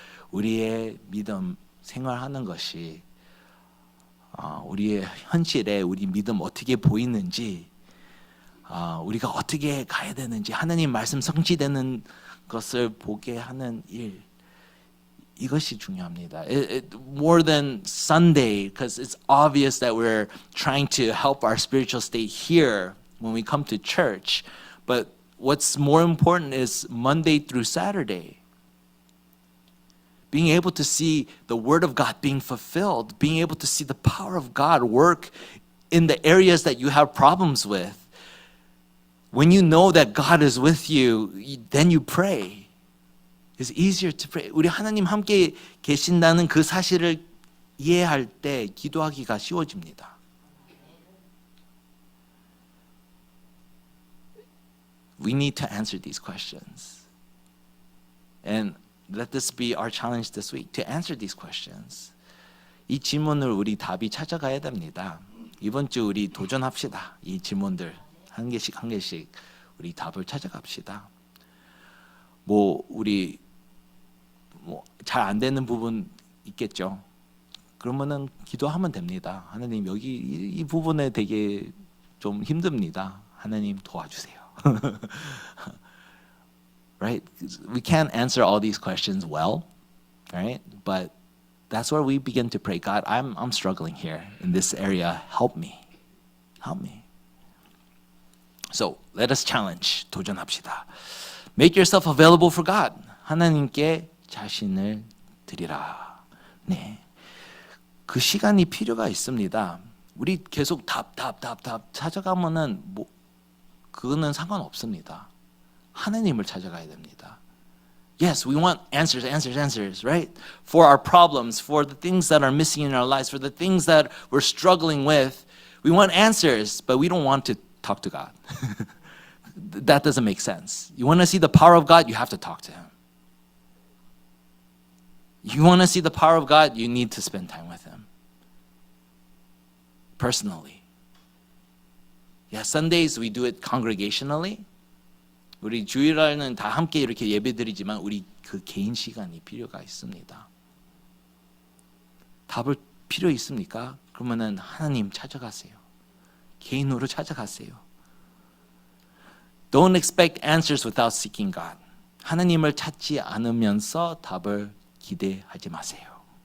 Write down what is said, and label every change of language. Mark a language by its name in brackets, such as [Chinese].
[Korean] 우리의 믿음 생활하는 것이 우리의 현실에 우리 믿음 어떻게 보이는지 우리가 어떻게 가야 되는지 하나님 말씀 성취되는 것을 보게 하는 일 이것이 중요합니다. [English] More than Sunday, because it's obvious that we're trying to help our spiritual state here when we come to church. But what's more important is Monday through Saturday. Being able to see the Word of God being fulfilled, being able to see the power of God work in the areas that you have problems with. When you know that God is with you, then you pray. It's easier to pray. [Korean] 우리 하나님 함께 계신다는 그 사실을 이해할 때 기도하기가 쉬워집니다. [English] We need to answer these questions. And let this be our challenge this week, to answer these questions. [Korean] 이 질문을 우리 답이 찾아가야 됩니다. 이번 주 우리 도전합시다. 이 질문들 한 개씩 우리 답을 찾아갑시다. 우리 잘 안 되는 부분 있겠죠. 그러면은 기도하면 됩니다. 하나님 여기 이 부분에 되게 좀 힘듭니다. 하나님 도와주세요. [English] Right? We can't answer all these questions well, right? But that's where we begin to pray. God, I'm struggling here in this area. Help me. Help me. So let us challenge. [Korean] 도전합시다. [English] Make yourself available for God. [Korean] 하나님께 자신을 드리라. 네. 그 시간이 필요가 있습니다. 우리 계속 답 찾아가면은 그거는 상관없습니다. 하나님을 찾아가야 됩니다. [English] Yes, we want answers, right? For our problems, for the things that are missing in our lives, for the things that we're struggling with. We want answers, but we don't want to talk to God. That doesn't make sense. You want to see the power of God, you have to talk to Him. You want to see the power of God, you need to spend time with Him. Personally. Yeah, Sundays we do it congregationally. [Korean] 우리 주일날은 다 함께 이렇게 예배드리지만 우리 그 개인 시간이 필요가 있습니다. 답을 필요 있습니까? 그러면은 하나님 찾아가세요. 개인으로 찾아가세요. [English] Don't expect answers without seeking God. [Korean] 하나님을 찾지 않으면서 답을 기대하지 마세요.